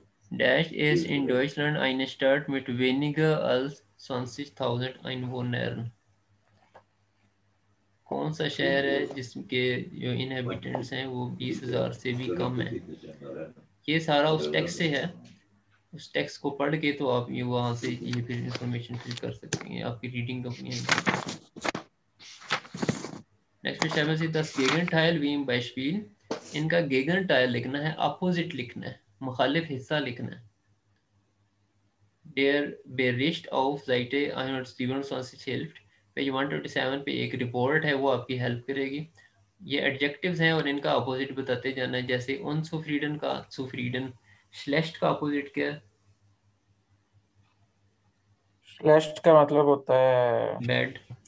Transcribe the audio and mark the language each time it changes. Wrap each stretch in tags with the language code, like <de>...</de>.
<de>Dash ist in Deutschland eine Stadt mit weniger als 20.000 Einwohnern।</de> <hi>कौन सा शहर है जिसके जो इनहेबिटेंट्स हैं वो 20,000 से भी कम है। ये सारा उस टेक्स्ट से है, उस टेक्स्ट को पढ़ के तो आप ये वहाँ से ये फिर इंफॉर्मेशन फिल कर सकते हैं, आपकी रीडिंग अपनी है।</hi> <de>नेक्स्ट बेschreiben Sie das Gegenteil wie im Beispiel।</de> <hi>इनका Gegenteil लिखना है, अपोजिट लिखना है, मुखालिफ हिस्सा लिखना है।</hi> <de>Der Bericht auf Seite 127 hilft।</de> <hi>Page 127 पे एक रिपोर्ट है, वो आपकी हेल्प करेगी। ये एडजेक्टिव्स हैं और इनका अपोजिट बताते जाना है। जैसे उनसुफ्रीडन का सुफ्रीडन, श्लेष्ट का अपोजिट क्या है? स्लैश का मतलब होता है</hi> <en>Bad.</en>